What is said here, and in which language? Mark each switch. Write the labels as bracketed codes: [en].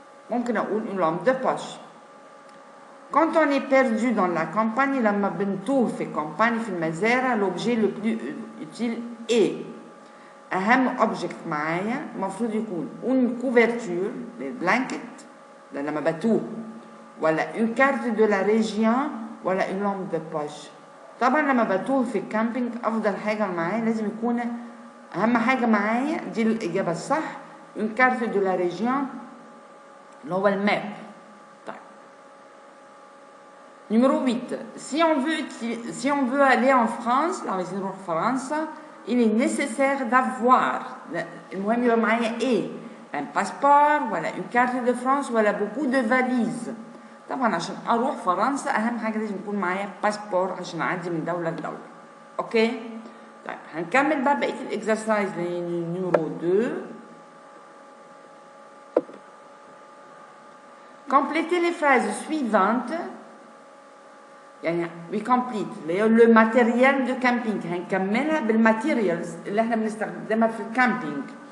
[ar] ممكن أقول [fr] une lampe de poche. Quand on est perdu dans la campagne، [ar] لما بنتوه في campagne في المزارع، [fr] l'objet le plus utile est. [ar] أهم أوبجكت معايا المفروض يكون [fr] une couverture blanket [ar] لما بتوه، [fr] ولا une carte de la région ولا une lampe de poche. [ar] طبعا لما بتوه في الكامبينج أفضل حاجة معايا لازم يكون أهم حاجة معايا دي الإجابة الصح une carte de la région اللي هو الماب. طيب numéro 8. [fr] Si on veut aller en France، [ar] لو عايزين نروح فرنسا، [fr] il est nécessaire d'avoir. [ar] المهم يبقى معايا ايه؟ [fr] un passeport ولا une carte de France ولا beaucoup de valises. [ar] طبعا عشان اروح فرنسا اهم حاجه لازم يكون معايا باسبور عشان اعدي من دوله لدوله. اوكي؟ طيب هنكمل بقى بقيه الاكسرسايز نيميرو 2. [fr] complétez les phrases suivantes. [ar] يعني [en] we complete [ar] اللي هي لو ماتيريال دو كامبينج، هنكملها بالماتيريالز اللي احنا بنستخدمها في الكامبينج.